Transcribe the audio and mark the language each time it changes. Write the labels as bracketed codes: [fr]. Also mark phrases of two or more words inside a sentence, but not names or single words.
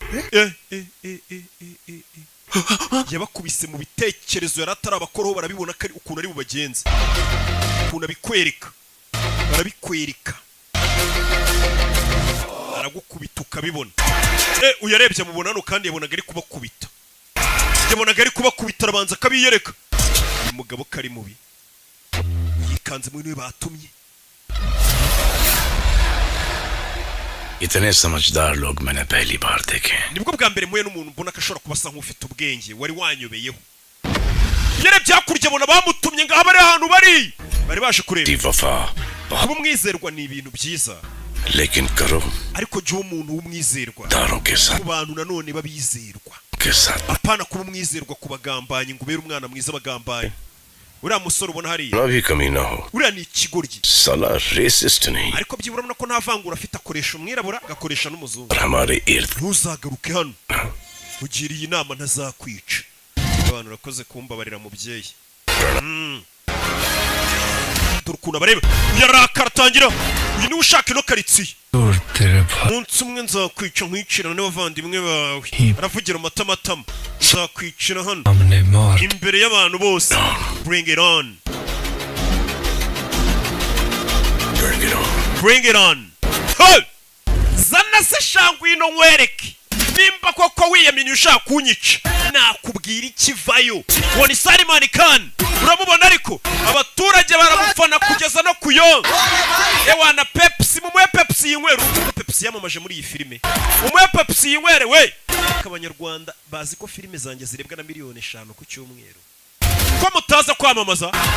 [rw] yabakubise mu bitekerezo yaratara abakoroho barabibona kari ukuntu ari bubagenze ukuntu barabikwereka aragukubita ukabibona uyarebye mubonano kandi yabonaga ari kubakubita arabanza akabiyereka umugabo kari mubi yikanze mu niwe batumye [hi] इतने समझदार लोग मैंने पहली बार देखे [rw] nibwo bwa mbere muye n'umuntu mbona kashora kubasa nk'ufite ubwenge wari wanyobeyeho yere byakurya bona bamutumye ngaho bari ahantu bari baje kureba [hi] वफा [rw] kuba umwizerwa ni ibintu byiza [hi] लेकिन करो [rw] ariko jya umuntu w'umwizerwa [hi] दारों के साथ [rw] ku bantu nanone babizerwa [hi] के साथ [rw] apana kuba umwizerwa ku bagambanyi ngo ubere umwana mwiza bagambanyi uriya musore ubona hariya [hi] ना भी कमी ना हो [rw] uriya ni ikigoryi [hi] साला रेसिस्ट नहीं [rw] ariko byibura urabona ko nta vangura afite akoresha umwirabura agakoresha n'umuzungu [hi] और हमारे इर्द [rw] ntuzagaruke hano ugiriye inama ntazakwica abantu urakoze kumbabarira mubyeyi dore ukuntu abareba yarakara atangira uyu niwe ushaka ino karitsiye umunsi umwe nzakwica nkwicirana n'abavandimwe bawe aravugira amatamatama nzakwicira hano imbere y'abantu bose [en] bring it on [rw] zana se shangwino nkwereke nimba koko wiyaminiye ushaka kunyica nakubwira ikivayo ngo ni Salimani Khan uramubona ariko abaturage baramufana kugeza no kuyonga ewana Pepsi mumuye Pepsi yinywera Pepsi yamamaje muri iyi filime mumuye Pepsi yinywere we abanyarwanda bazi ko filime zanjye zirebwa na miliyoni 5 ku cyumweru ko mutaza kwamamaza